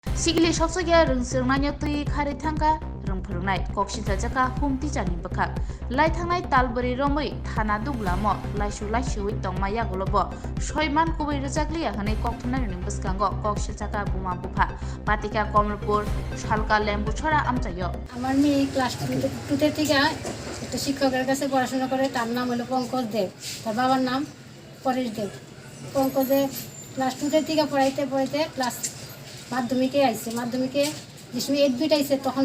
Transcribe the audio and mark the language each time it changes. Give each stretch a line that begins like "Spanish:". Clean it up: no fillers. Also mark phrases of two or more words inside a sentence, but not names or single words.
Kok Borok: Sigili soksogia rungsirnanya tui khari thangka rungphurungnai koksita jaka humti jani bakha lai thangnai talbari romoi thana duglamo laisu laisui tongmaya golobo soiman kubui rujakliya hane kokthunai ning baskango koksita jaka buma bufa patika Kamalpur shalka lembu ছড়া আমচাইও
Bangla: আমার মেয়ে ক্লাস 2 থেকে একটা শিক্ষকের কাছে পড়াশোনা করে তার নাম হলো পঙ্কজ দেব তার বাবার নাম পরেশ দেব পঙ্কজে ক্লাস 2 থেকে পড়াইতে ক্লাস মাধ্যমিকে আইছে মাধ্যমিকে যেসময় এডমিট আইছে তখন